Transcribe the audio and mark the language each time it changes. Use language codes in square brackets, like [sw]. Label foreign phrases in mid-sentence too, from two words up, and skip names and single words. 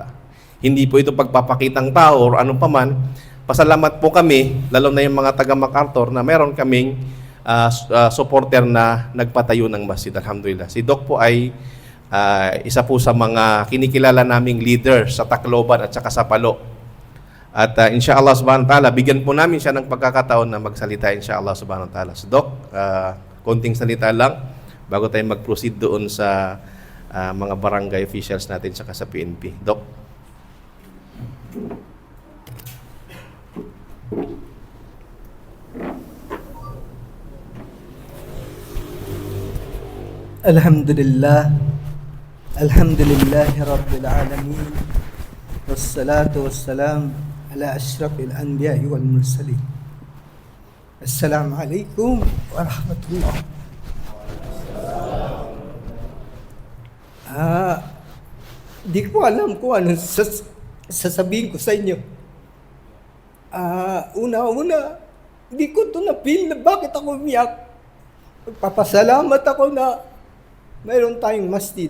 [tl] Hindi po ito pagpapakitang tao or anong paman. Pasalamat po kami, lalo na yung mga taga MacArthur, na meron kaming supporter na nagpatayo ng masjid. Alhamdulillah. Si Doc po ay isa po sa mga kinikilala naming leader sa Tacloban at saka sa Palo. [ar] At إن شاء الله سبحانه وتعالى, [tl] bigyan po namin siya ng pagkakataon na magsalita [ar] إن شاء الله سبحانه وتعالى. [tl] So Doc, konting salita lang bago tayo mag-proceed doon sa mga barangay officials natin saka sa PNP. Doc. [ar] الحمد لله، الحمد لله رب العالمين، والصلاة والسلام على أشرف الأنبياء والمرسلين. السلام عليكم ورحمة الله. [tl] Di ko alam kung ano sasabihin ko sa inyo. Una-una, di ko ito na-feel na bakit ako umiyak. Papasalamat ako na mayroon tayong masjid.